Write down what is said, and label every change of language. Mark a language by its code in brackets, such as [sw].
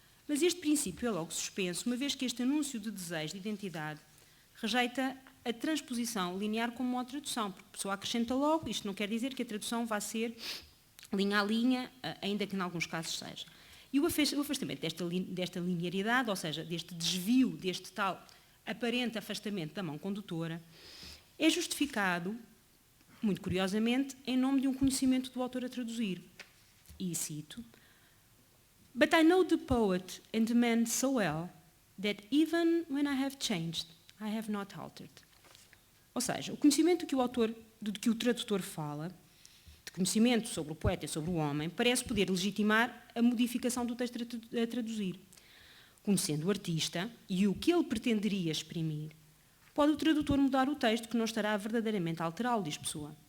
[pt] Mas este princípio é logo suspenso, uma vez que este anúncio de desejo de identidade rejeita a transposição linear como uma tradução, porque a Pessoa acrescenta logo, isto não quer dizer que a tradução vá ser linha a linha, ainda que em alguns casos seja. E o afastamento desta linearidade, ou seja, deste desvio, deste tal aparente afastamento da mão condutora, é justificado, muito curiosamente, em nome de um conhecimento do autor a traduzir. E cito: [en] "But I know the poet and the man so well that even when I have changed, I have not altered." [pt] Ou seja, o conhecimento de que o tradutor fala, de conhecimento sobre o poeta e sobre o homem, parece poder legitimar a modificação do texto a traduzir. Conhecendo o artista e o que ele pretenderia exprimir, pode o tradutor mudar o texto, que não estará verdadeiramente a alterá-lo, diz Pessoa.